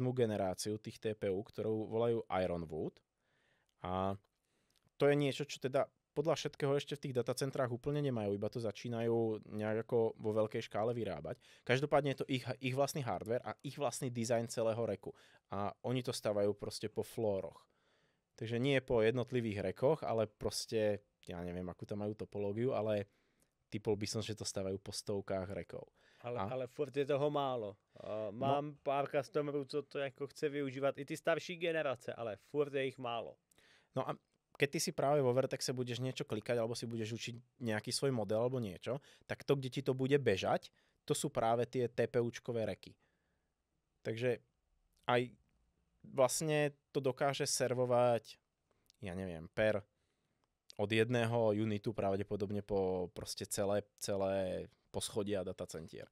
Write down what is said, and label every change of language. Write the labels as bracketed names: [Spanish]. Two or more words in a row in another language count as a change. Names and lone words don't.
[Slovak] generáciu tých TPU, ktorú volajú Ironwood a to je niečo, čo teda podľa všetkého ešte v tých datacentrách úplne nemajú, iba to začínajú nejak ako vo veľkej škále vyrábať. Každopádne je to ich vlastný hardware a ich vlastný dizajn celého reku. A oni to stavajú proste po flóroch. Takže nie po jednotlivých rekoch, ale proste, ja neviem, akú tam majú topológiu, ale typol by som, že to stavajú po stovkách rekov. [Czech] Ale furt je toho málo. Mám pár customerů, co to jako chce využívat i ty starší generace, ale furt je ich málo. [Slovak] No a keď ty si práve vo Vertexe budeš niečo klikať alebo si budeš učiť nejaký svoj model alebo niečo, tak to, kde ti to bude bežať, to sú práve tie TPUčkové reky. Takže aj vlastne to dokáže servovať, ja neviem, od jedného unitu pravdepodobne po proste celé poschodia datacentier.